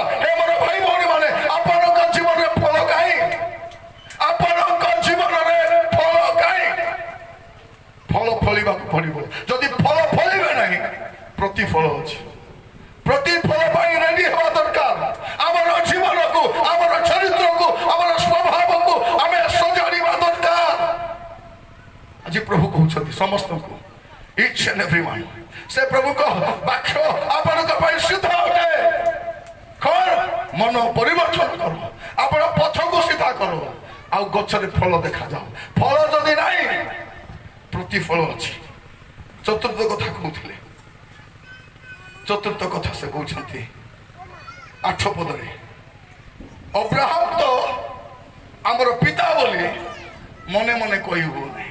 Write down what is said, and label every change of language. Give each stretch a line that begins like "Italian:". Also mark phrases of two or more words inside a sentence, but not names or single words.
Odia: ହେ ମୋର ଭାଇ ଭଉଣୀ ମାନେ ଆପଣଙ୍କ ଜୀବନରେ ଫଳ କାହିଁ ଆପଣଙ୍କ ଜୀବନରେ ଫଳ କାହିଁ ଫଳ ଫଳିବାକୁ ପଡିବ। ଯଦି ଫଳ ଫଳିବେ ନାହିଁ ପ୍ରତିଫଳ ଅଛି। ପ୍ରତିଫଳ ପାଇଁ ରେଡି ହେବା ଦରକାର। ଆମର ଜୀବନକୁ ଆମର ଚରିତ୍ରକୁ ଆମର ସ୍ୱଭାବକୁ ଆମେ ସଜାଡ଼ିବା ଦରକାର। ଆଜି ପ୍ରଭୁ କହୁଛନ୍ତି ସମସ୍ତଙ୍କୁ
English: each and everyone
Odia: ସେ ପ୍ରଭୁଙ୍କ ବାକ୍ୟ ଆପଣଙ୍କ ପାଇଁ ସିଦ୍ଧ ଅଟେ। କଣ ମନ ପରିବର୍ତ୍ତନ କର ଆପଣ ପଥକୁ ସିଧା କର ଆଉ ଗଛରେ ଫଳ ଦେଖାଯାଉ। ଫଳ ଯଦି ନାହିଁ ପ୍ରତିଫଳ ଅଛି। ଚତୁର୍ଥ କଥା କହୁଥିଲେ ଚତୁର୍ଥ କଥା ସେ କହୁଛନ୍ତି 8 ପଦରେ ଅବ୍ରାହମ ତ ଆମର ପିତା ବୋଲି ମନେ ମନେ କହିବୁ ନାହିଁ।